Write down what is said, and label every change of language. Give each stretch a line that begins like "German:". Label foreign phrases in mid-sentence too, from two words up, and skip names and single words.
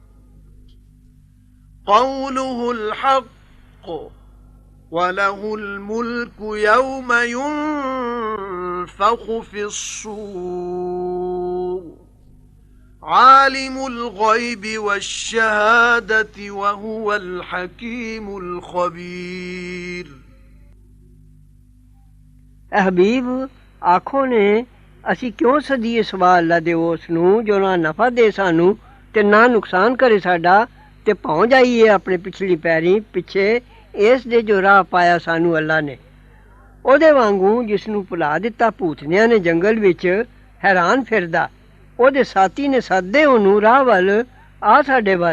Arabic: قوله الحق وله الملك يوم ينفخ في الصور عالم الغيب والشهادة وهو الحكيم الخبير.
Punjabi: حبیب آکھو نے اسی کیوں سدیئے سوا اللہ دے اس نوں جو نہ نفع دے سانوں تے نہ نقصان کرے ساڈا تے پہنچ جائیے اپنے پچھلی پیری پچھے اس دے جو راہ پایا سانوں اللہ نے اوہدے وانگوں جس نوں بھلا دتا بھوتنیاں نے جنگل وچ حیران پھردا اوہدے ساتھی نے سددے اوہنوں راہ ول آ ساڈے ول.